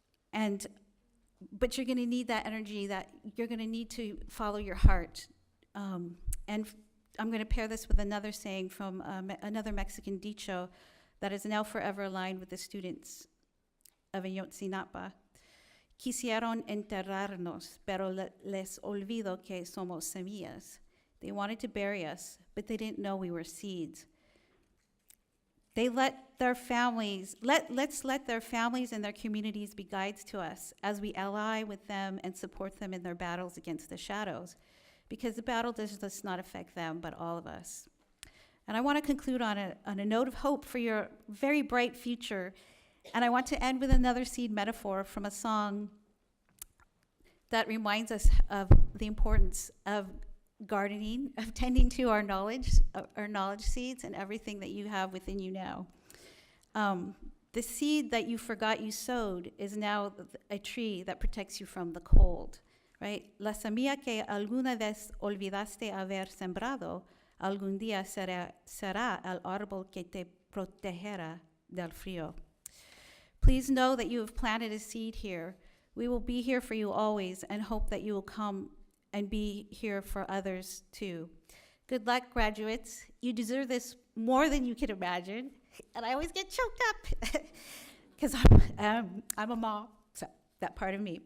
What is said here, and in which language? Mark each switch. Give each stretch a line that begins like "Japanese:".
English: But you're going to need that energy, that you're going to need to follow your heart. And I'm going to pair this with another saying from another Mexican dicho that is now forever aligned with the students of Ayotzinapa.
Spanish: Quisieron enterrarnos, pero les olvido que somos semillas.
English: They wanted to bury us, but they didn't know we were seeds. They let's let their families and their communities be guides to us as we ally with them and support them in their battles against the shadows, because the battle does not affect them, but all of us. And I want to conclude on a note of hope for your very bright future. And I want to end with another seed metaphor from a song that reminds us of the importance of gardening, of tending to our knowledge seeds and everything that you have within you now. The seed that you forgot you sowed is now a tree that protects you from the cold, right?
Spanish: La semilla que alguna vez olvidaste haber sembrado, algún día será el árbol que te protegerá del frío.
English: Please know that you have planted a seed here. We will be here for you always, and hope that you will come and be here for others too. Good luck, graduates. You deserve this more than you can imagine. And I always get choked up because I'm a mom, so that part of me.